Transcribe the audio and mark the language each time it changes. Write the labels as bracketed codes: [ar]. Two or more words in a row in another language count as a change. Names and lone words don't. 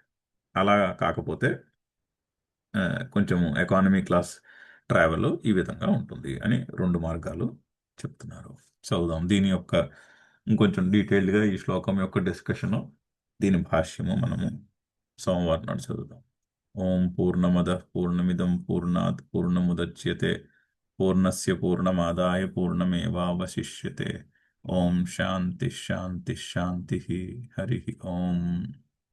[te] అలా కాకపోతే కొంచెం [en] economy class travel [te] ఈ విధంగా ఉంటుంది అని 2 మార్గాలు చెప్తున్నారు. చదువుదాం దీని యొక్క ఇంకొంచెం డీటెయిల్డ్గా ఈ శ్లోకం యొక్క డిస్కషను, దీని భాష్యము మనము సోమవారం నాడు చదువుదాం. [sa] ఓం పూర్ణమద పూర్ణమిదం పూర్ణాత్ పూర్ణముదచ్యతే పూర్ణస్య పూర్ణమాదాయ పూర్ణమేవావశిష్యతే. ఓం శాంతి శాంతి శాంతి. హరి ఓం.